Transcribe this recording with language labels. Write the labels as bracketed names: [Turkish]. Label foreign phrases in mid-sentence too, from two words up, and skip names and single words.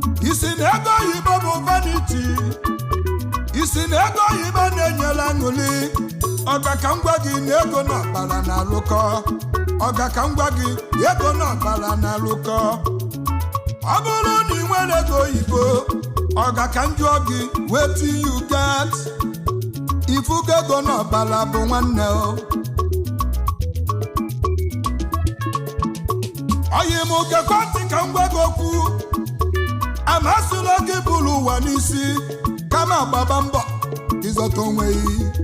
[Igbo] Isi na ego oyibo bụ vanity. Isi na ego oyibo na-enyela aṅụli. Ọ ga ka m gwa gị na ego n'ọbara na-alụkọ. Ọ ga ka m gwa gị na ego n'ọbara na-alụkọ. Ọ bụrụ na ị nwere ego oyibo, ọ ga ka m jụọ gị, [Nigerian Pidgin] wetin you get? [Igbo] Ifugo ego n'ọbara bụ nwanne o. Oyi m gekwa ntị ka m gwa gị okwu. Amasịla gị bụrụ ụwa n'isi, kama gbaba mbọ, ịzọta onwe gị.